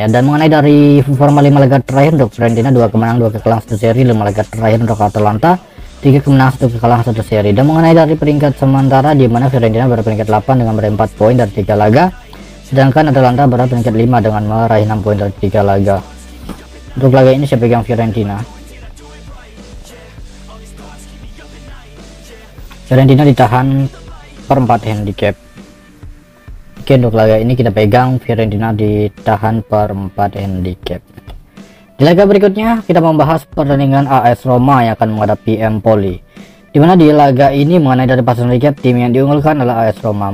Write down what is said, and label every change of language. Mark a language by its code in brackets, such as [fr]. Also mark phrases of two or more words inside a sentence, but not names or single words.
[id] Dan mengenai dari performa 5 laga terakhir untuk Fiorentina, 2 kemenangan, 2 kekalahan, 1 seri. 5 laga terakhir untuk Atalanta, 3 kemenangan, 1 kekalahan, 1 seri. Dan mengenai dari peringkat sementara, di mana Fiorentina berperingkat 8 dengan meraih 4 poin dari 3 laga, sedangkan Atalanta berada peringkat 5 dengan meraih 6 poin dari 3 laga. Untuk laga ini saya pegang Fiorentina. Fiorentina ditahan per 4 handicap. Oke, untuk laga ini kita pegang Fiorentina ditahan per 4 handicap. Di laga berikutnya kita membahas pertandingan AS Roma yang akan menghadapi Empoli. Dimana di laga ini mengenai dari pasangan recap, tim yang diunggulkan adalah AS Roma.